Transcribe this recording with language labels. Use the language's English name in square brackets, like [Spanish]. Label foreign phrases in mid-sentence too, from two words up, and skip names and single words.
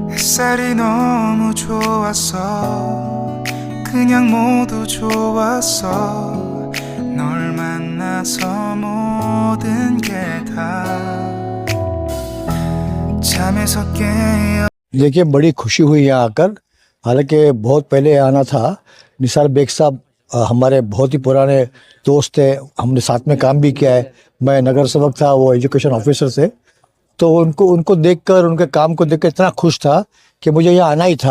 [Korean] 햇살이 너무 좋았어 그냥 모두 좋았어 널 만나서 모든 게 다 잠에서 깨어 [Hindi] देखिए बड़ी खुशी हुई यहाँ आकर। हालांकि बहुत पहले आना था। निसार बेग साहब हमारे बहुत ही पुराने दोस्त थे, हमने साथ में काम भी किया है। मैं नगर सेवक था, वो [English] education officer [Hindi] थे। तो उनको उनको देखकर, उनके काम को देखकर इतना खुश था कि मुझे यहाँ आना ही था।